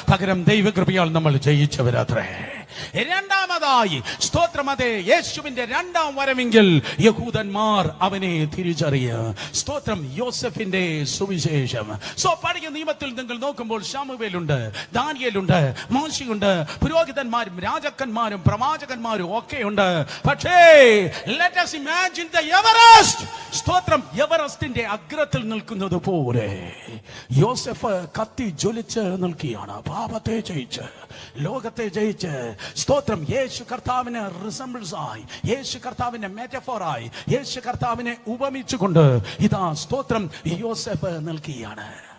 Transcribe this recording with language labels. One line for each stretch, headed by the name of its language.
Malayalam: പകരം ദൈവകൃപയാൽ നമ്മൾ ജയിച്ചവരത്രേ. രണ്ടാമതായി സ്തോത്രമതേ യേശുവിന്റെ രണ്ടാം വരവെങ്കിൽ യഹൂദന്മാർ അവനെ തിരിച്ചറിയുക. സ്തോത്രം യോസെഫിന്റെ സുവിശേഷം. പഴയ നിയമത്തിൽ നിങ്ങൾ നോക്കുമ്പോൾ ശമൂവേലുണ്ട്, ദാനിയേലുണ്ട്, മോശയുണ്ട്, പുരോഹിതന്മാരും രാജാക്കന്മാരും പ്രവാചകന്മാരും ഒക്കെയുണ്ട്. പക്ഷേ
English: Let us imagine the Everest.
Malayalam: സ്തോത്രം എവറസ്റ്റിന്റെ അഗ്രത്തിൽ നിൽക്കുന്നത് പോലെ യോസെഫ് കത്തി ജ്വലിച്ച് നിൽക്കുകയാണ്. പാപത്തെ ജയിച്ച്, ലോകത്തെ ജയിച്ച്. സ്തോത്രം യേശു കർത്താവിനെ റിസംബിൾസ് ആയി, യേശു കർത്താവിനെ മെറ്റഫോറായി, യേശു കർത്താവിനെ ഉപമിച്ചുകൊണ്ട് ഇതാ സ്തോത്രം യോസെഫ് നിൽക്കുകയാണ്.